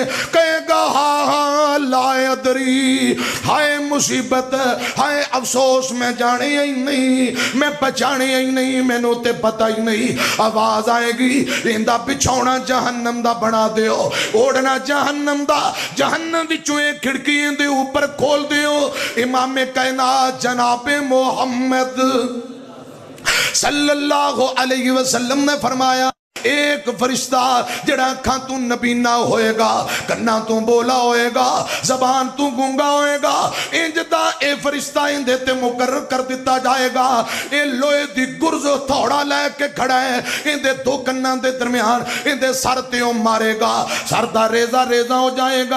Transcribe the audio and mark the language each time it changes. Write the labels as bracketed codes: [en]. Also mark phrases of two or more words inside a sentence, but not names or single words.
[pa] کہے گا ہاں ہاں لایدری، ہائے مصیبت، ہائے افسوس، میں جانے ہی نہیں، میں پہچانے ہی نہیں، مینوں تے پتا ہی نہیں. آواز آئے گی ایندا بچھونا جہنم دا بنا دیو، اوڑھنا جہنم دا، جہنم وچوں ایک کھڑکی دے اُتے کھول دیو. امام کائنات جنابِ محمد [ar] صلى الله عليه وسلم [pa] نے فرمایا ایک فرشتہ جڑا اکھاں تو نابینا ہووے گا، کنّاں تو بولا ہووے گا، زبان تو گونگا ہووے گا، انج دا اے فرشتہ ایندے تے مقرر کر دتا جائے گا. اے لوہے دی گرز تھوڑا لے کے کھڑا ہے، ایندے دو کنّاں دے درمیان ایندے سر تے او مارے گا، سر دا ریزہ ریزہ ہو جائے گا.